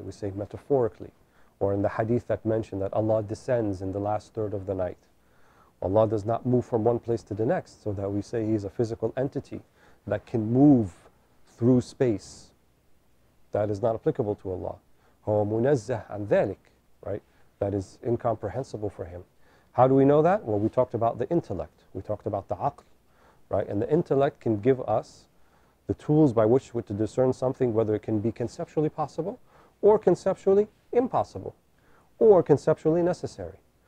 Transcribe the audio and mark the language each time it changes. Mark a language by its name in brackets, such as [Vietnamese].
[English] We say metaphorically. Or in the hadith that mentioned that Allah descends in the last third of the night. Allah does not move from one place to the next, so that we say He is a physical entity that can move through space. That is not applicable to Allah. [Arabic] هو منزه عن ذلك, right? [English] That is incomprehensible for Him. How do we know that? Well, we talked about the intellect. We talked about the aql, right? And the intellect can give us the tools by which to discern something, whether it can be conceptually possible, or conceptually impossible, or conceptually necessary.